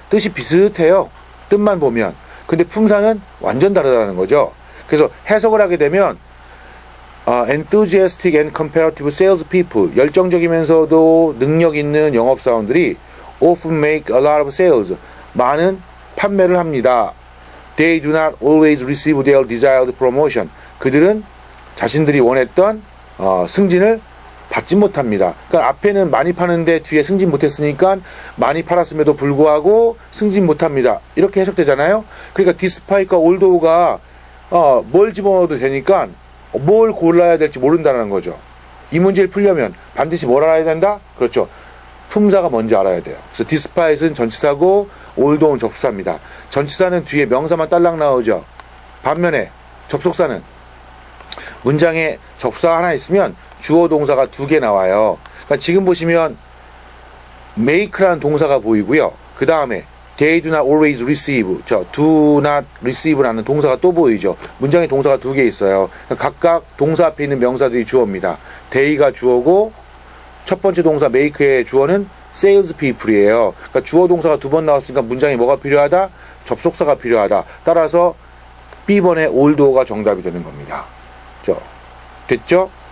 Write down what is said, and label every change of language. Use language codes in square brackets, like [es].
[ko] 뜻이 비슷해요. 뜻만 보면. 근데 품사는 완전 다르다는 거죠. [en] 그래서 해석을 하게 되면 enthusiastic and comparative salespeople, [ko] 열정적이면서도 능력 있는 영업사원들이 [en] often make a lot of sales, [ko] 많은 판매를 합니다. [en] They do not always receive their desired promotion, [ko] 그들은 자신들이 원했던 승진을 받지 못합니다. 그러니까 앞에는 많이 파는데 뒤에 승진 못했으니까 많이 팔았음에도 불구하고 승진 못합니다. 이렇게 해석되잖아요. 그러니까 despite과 although가 뭘 집어넣어도 되니까 뭘 골라야 될지 모른다는 거죠. 이 문제를 풀려면 반드시 뭘 알아야 된다? 그렇죠. 품사가 뭔지 알아야 돼요. 그래서 despite은 전치사고 although는 접수사입니다. 전치사는 뒤에 명사만 딸랑 나오죠. 반면에 접속사는 문장에 접수사 하나 있으면 주어 동사가 2개 나와요. 그러니까 지금 보시면 make라는 동사가 보이고요. 그 다음에 [en] they do not always receive, do not receive [ko] 라는 동사가 또 보이죠. 문장에 동사가 2개 있어요. 그러니까 각각 동사 앞에 있는 명사들이 주어입니다. they가 주어고 첫 번째 동사 make의 주어는 salespeople이에요. 그러니까 주어 동사가 2번 나왔으니까 문장에 뭐가 필요하다? 접속사가 필요하다. 따라서 B번의 although가 정답이 되는 겁니다. 됐죠?